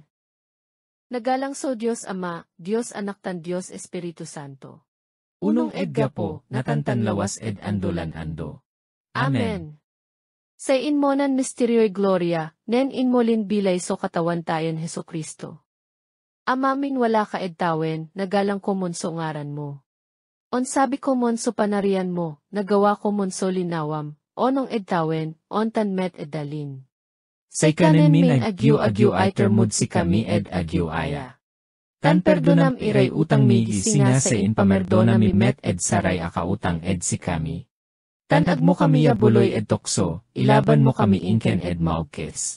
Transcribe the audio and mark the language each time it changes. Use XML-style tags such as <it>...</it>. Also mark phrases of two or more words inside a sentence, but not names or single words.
<pag>Nagalang so Diyos Ama, Diyos Anak tan Diyos Espiritu Santo. Unong gapo, natantan lawas andolan ando. Amen. Sa inmonan misteryo'y gloria, nen inmolin bilay so katawan tayon Hesukristo. Amamin wala ka tawen, nagalang ko monso ngaran mo. On sabi ko monso panarian mo, nagawa ko monso linawam, onong tawen, on tan met dalin. Say kanen min agyu ay termud si kami agyu aya. Tan perdonam iray utang mi gisinga sa inpamerdona mi met saray akautang si kami. Tan agmo kami yabuloy tokso, ilaban mo kami inken maukes.</pag>